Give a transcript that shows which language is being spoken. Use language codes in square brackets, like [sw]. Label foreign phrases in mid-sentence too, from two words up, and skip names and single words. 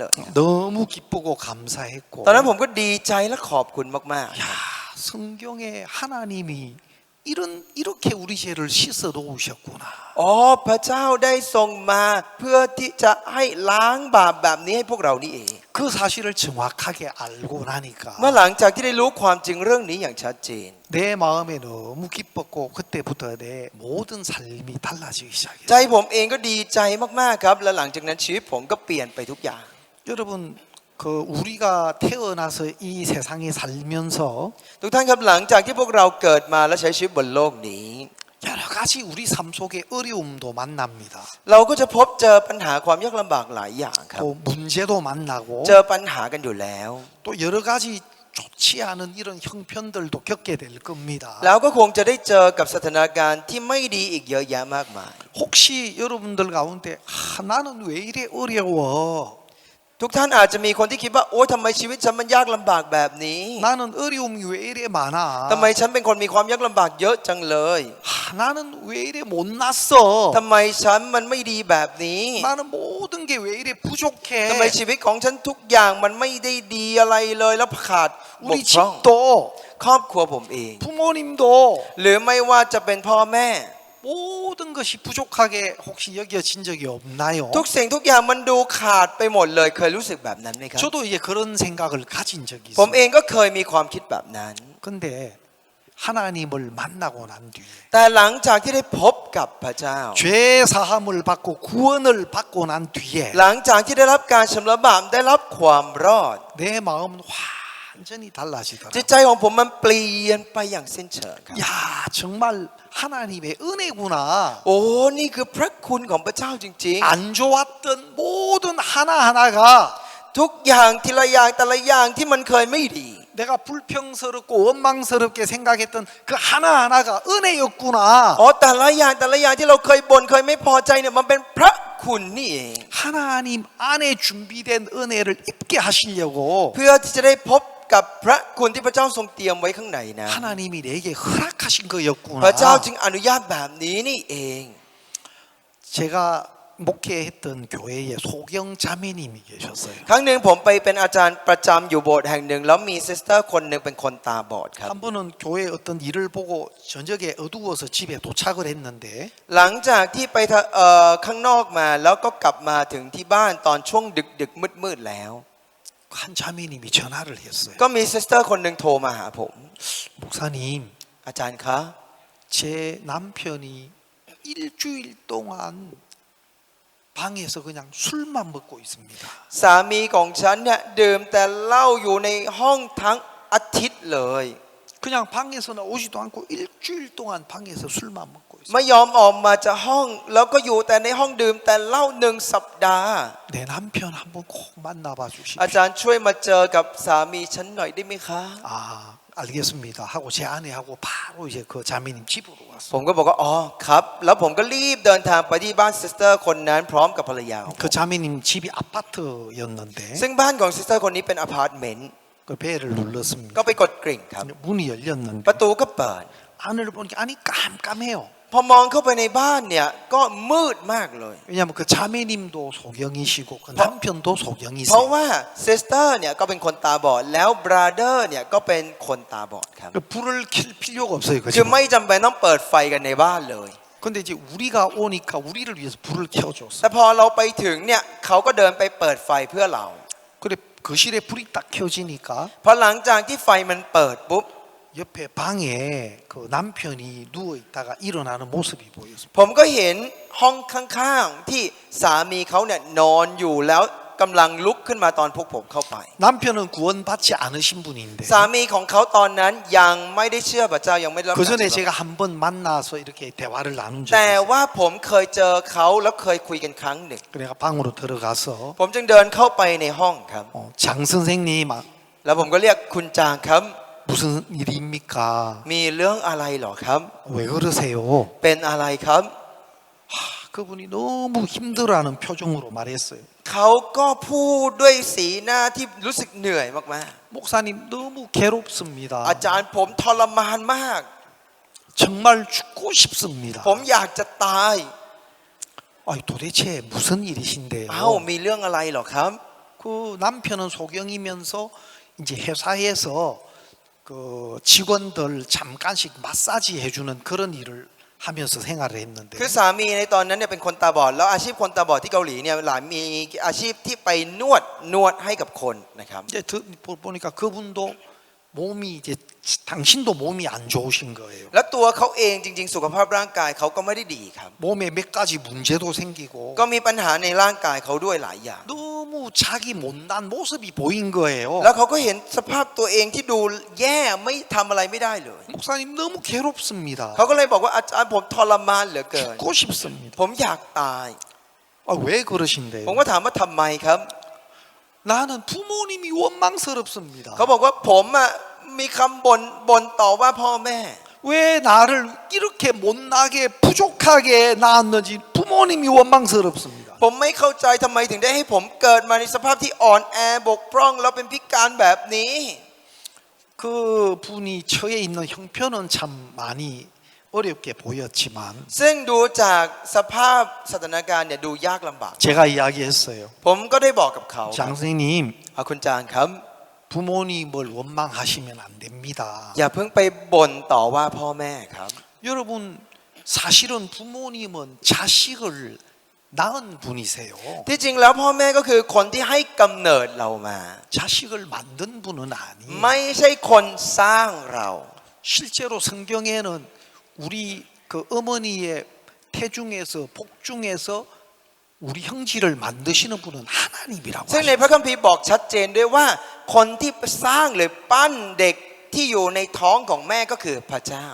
[ko] 너무 기쁘고 감사했고 [th] ตอนนั้นผมก็ดีใจและขอบคุณมากๆ [ko] 야, 성경에 하나님이 이렇게 우리 죄를 씻어 놓으셨구나. [th] อ๋อพระเจ้าได้ทรงมาเพื่อที่จะให้ล้างบาปแบบนี้ให้พวกเรานี่เอง [ko] 그 사실을 정확하게 알고 나니까 [th] เมื่อหลังจากที่ได้รู้ความจริงเรื่องนี้อย่างชัดเจน [ko] 내 마음에 너무 기뻤고 그때부터 내 모든 삶이 달라지기 [th] ใจ [ko] 시작했어요. [th] ผมเองก็ดีใจมากๆครับและหลังจากนั้นชีวิตผมก็เปลี่ยนไปทุกอย่าง [ko] 여러분 그 우리가 태어나서 이 세상에 살면서 [th] ทุกท่านครับหลังจากที่พวกเราเกิดมาและใช้ชีวิตบนโลกนี้ [ko] 여러 가지 우리 삶 속에 어려움도 만납니다. [th] เราก็จะพบเจอปัญหาความยากลำบากหลายอย่างครับ [ko] 또 문제도 만나고 [th] เจอปัญหากันอยู่แล้ว [ko] 또 여러 가지 좋지 않은 이런 형편들도 겪게 될 겁니다. [th] แล้วก็คงจะได้เจอกับสถานการณ์ที่ไม่ดีอีกเยอะแยะมากมาย [ko] 혹시 여러분들 가운데 나는 왜 이래 어려워? [th] ทุกท่านอาจจะมีคนที่คิดว่าโอ๊ยทำไมชีวิตฉันมันยากลำบากแบบนี้ [ko] 나는 어려움이 왜 이래 많아? [th] ทำไมฉันเป็นคนมีความยากลำบากเยอะจังเลย [ko] 나는 왜 이래 못났어? [th] ทำไมฉันมันไม่ดีแบบนี้ [ko] 나는 모든 게 왜 이래 [th] ทำไม [ko] 부족해? [th] ชีวิตของฉันทุกอย่างมันไม่ได้ดีอะไรเลยแล้วขาดบ [ko] 우리 [th] กพร่อง [ko] 집도 [th] ครอบครัวผมเอง [ko] 부모님도 [th] หรือไม่ว่าจะเป็นพ่อแม่ [ko] 모든 것이 부족하게 혹시 여겨진 적이 없나요? [th] ทุกสิ่งทุกอย่างมันดูขาดไปหมดเลยเคยรู้สึกแบบนั้นไหมครับ [ko] 저도 이제 그런 생각을 가진 적이 [th] ผม [ko] 있어요. [th] เองก็เคยมีความคิดแบบนั้น [ko] 근데 하나님을 만나고 난 뒤에 [th] แต่หลังจากที่ได้พบกับพระเจ้า [ko] 죄 사함을 받고 구원을 받고 난 뒤에 [th] หลังจากที่ได้รับการชำระบาปได้รับความรอด [ko] 내 마음은 완전히 [th] จิต [ko] 달라지더라고요. [th] ใจของผมมันเปลี่ยนไปอย่างสิ้นเชิงครับ [ko] 야, 정말 하나님의 은혜구나. [th] โอ้นี่คือพระคุณของพระเจ้าจริง [ko] 안 좋았던 모든 하나하나가 [th] ๆ ทุกอย่างทีละอย่างแต่ละอย่างที่มันเคยไม่ดี [ko] 내가 불평스럽고 원망스럽게 생각했던 그 하나하나가 은혜였구나. [th] อ๋อแต่ละอย่างที่เราเคยบ่นเคยไม่พอใจเนี่ยมันเป็นพระคุณนี่เอง [ko] 하나님 안에 준비된 은혜를 입게 하시려고 [th] เพื่อที่จะได้พบกับพระคุณที่พระเจ้าทรงเตรียมไว้ข้างในนะ [ko] 하나님이 내게 허락하신 거였구나. [th] พระเจ้าจึงอนุญาตแบบนี้นี่เอง [ko] 제가 목회했던 교회에 소경 자매님이 계셨어요. [th] ครั้งหนึ่งผมไปเป็นอาจารย์ประจำอยู่โบสถ์แห่งหนึ่งแล้วมีซิสเตอร์คนหนึ่งเป็นคนตาบอดครับ [ko] 한 번은 교회 어떤 일을 보고 저녁에 어두워서 집에 도착을 했는데 [th] หลังจากที่ไปข้างนอกมาแล้วก็กลับมาถึงที่บ้านตอนช่วงดึกมืดแล้ว [ko] 한 자매님이 전화를 했어요. [th] ก็มีซิสเตอร์คนหนึ่งโทรมาหาผม [ko] 목사님, [th] อาจารย์คะ [ko] 제 남편이 일주일 동안 방에서 그냥 술만 먹고 있습니다. [th] สามีของฉันเนี่ยดื่มแต่เหล้าอยู่ในห้องทั้งอาทิตย์เลย [ko] 그냥 방에서 나오지도 않고 일주일 동안 방에서 술만 먹고 있어요. [th] ไม่ยอมออกมาจากห้องแล้วก็อยู่แต่ในห้องดื่มแต่เหล้า1 สัปดาห์ [ko] 내 남편 한번 꼭 만나봐 [th] อา [ko] 주십시오. [th] จารย์ช่วยมาเจอกับสามีฉันหน่อยได้ไหมคะ [ko] 아, 알겠습니다. 하고 제 아내하고 바로 이제 그 자매님 집으로 [th] ผ [ko] 왔어요. [th] มก็บอกว่าอ๋อครับแล้วผมก็รีบเดินทางไปที่บ้านซิสเตอร์คนนั้นพร้อมกับภรรยาของผม [ko] 그 자매님 집이 아파트였는데 [th] ซึ่งบ้านของซิสเตอร์คนนี้เป็นอพาร์ตเมนต์ [ko] 그 배를 눌렀습니다. [th] ก็ไปกดกริ่งครับ [ko] 문이 열렸는데 [th] ประตูก็เปิด [ko] 안을 보니까 안이 깜깜해요. [th] พอมองเข้าไปในบ้านเนี่ยก็มืดมากเลย [ko] 왜냐하면 그 자매님도 소경이시고 그 남편도 [th] เพราะ [ko] 소경이세요. [th] ว่าซิสเตอร์เนี่ยก็เป็นคนตาบอดแล้วบราเดอร์เนี่ยก็เป็นคนตาบอดครับ [ko] 그 불을 켤 필요가 없어요. [th] คือ [ko] 그죠? [th] ไม่จำเป็นต้องเปิดไฟกันในบ้านเลย [ko] 근데 이제 우리가 오니까 우리를 위해서 불을 켜줬어. [th] แต่พอเราไปถึงเนี่ยเขาก็เดินไปเปิดไฟเพื่อเรา [ko] 그래 거실에 불이 딱 켜지니까 [th] พอหลังจากที่ไฟมันเปิดปุ๊บ [ko] 옆에 방에 그 남편이 누워 있다가 일어나는 모습이 보였습니다. [th] ผมก็เห็นห้องข้างๆที่สามีเขาเนี่ยนอนอยู่แล้วกำลังลุกขึ้นมาตอนพวกผมเข้าไป [ko] 남편은 구원받지 않으신 분인데 [th] สามีของเขาตอนนั้นยังไม่ได้เชื่อพระเจ้ายังไม่ได้รับ [ko] 그 [th] การ [ko] 전에 [th] เชื่อ [ko] 제가 한 번 만나서 이렇게 대화를 나눈 적이 [th] แต่ [ko] 있어요. [th] ว่าผมเคยเจอเขาแล้วเคยคุยกันครั้งหนึ่ง [ko] 그래가 방으로 들어가서 [th] ผมจึงเดินเข้าไปในห้องครับ [ko] 장 선생님 [th] แล้วผมก็เรียกคุณจางครับ [ko] 무슨 일입니까? [th] มีเรื่องอะไรเหรอครับ [ko] 왜 그러세요? [th] เป็นอะไรครับ [ko] 그분이 너무 힘들어하는 표정으로 말했어요. [th] เขาก็พูดด้วยสีหน้าที่รู้สึกเหนื่อยมาก [ko] 목사님 너무 괴롭습니다. [th] ๆอาจารย์ผมทรมานมาก [ko] 정말 죽고 싶습니다. [th] ผมอยากจะตาย [ko] 아니, 도대체 무슨 일이신데요? [th] เอ้ามีเรื่องอะไรเหรอครับ [ko] 그 남편은 소경이면서 이제 회사에서 그 직원들 잠깐씩 마사지 해주는 그런 일을 하면서 생활을 했는데 [th] คือสามีในตอนนั้นเนี่ยเป็นคนตาบอดแล้วอาชีพคนตาบอดที่เกาหลีเนี่ยหลายมีอาชีพที่ไปนวดให้กับคนนะครับ [ko] 이제 보니까 그분도 몸이 이제 당신도 몸이 안 좋으신 거예요. [th] แล้วตัวเขาเองจริงๆสุขภาพร่างกายเขาก็ไม่ได้ดีครับ [ko] 몸에 몇 가지 문제도 생기고 [th] ก็มีปัญหาในร่างกายเขาด้วยหลายอย่าง [ko] 너무 자기 못난 모습이 보인 거예요. [th] แล้วเขาก็เห็นสภาพตัวเองที่ดูแย่ไม่ทำอะไรไม่ได้เลย [ko] 목사님 너무 괴롭습니다. [th] เขาก็เลยบอกว่าอาจารย์ผมทรมานเหลือเกิน [ko] 죽고 싶습니다. [th] ผมอยากตาย [ko] 왜 그러신데요? [th] ผมก็ถามว่าทำไมครับ [ko] 나는 부모님이 원망스럽습니다. [th] เขาบอกว่าผมอะมีคำบ่นต่อว่าพ่อแม่ [ko] 왜 나를 이렇게 못나게 부족하게 낳았는지 부모님이 원망스럽습니다. [th] ผมไม่เข้าใจทำไมถึงได้ให้ผมเกิดมาในสภาพที่อ่อนแอบกพร่องแล้วเป็นพิการแบบนี้ [ko] 그 분이 처해 있는 형편은 참 많이 어렵게 보였지만 [th] ซึ่งดูจากสภาพสถานการณ์เนี่ยดูยากลำบาก [ko] 제가 이야기했어요. [th] ผมก็ได้บอกกับเขา [ko] 장 선생님 [th] คุณจางครับ [ko] 부모님을 원망하시면 안 됩니다. [th] อย่าเพิ่งไปบ่นต่อว่าพ่อแม่ครับ [ko] 여러분 사실은 부모님은 자식을 낳은 분이세요. [th] ที่จริงแล้วพ่อแม่ก็คือคนที่ให้กำเนิดเรามา [ko] 자식을 만든 분은 아니에요. [th] ไม่ใช่คนสร้างเรา [ko] 실제로 성경에는 우리 그 어머니의 태중에서 복중에서 우리 형제를 만드시는 분은 하나님이라고 [th] ซึ่งใน [ko] 하십니다. [th] พระคัมภีร์บอกชัดเจนด้วยว่าคนที่สร้างหรือปั้นเด็กที่อยู่ในท้องของแม่ก็คือพระเจ้า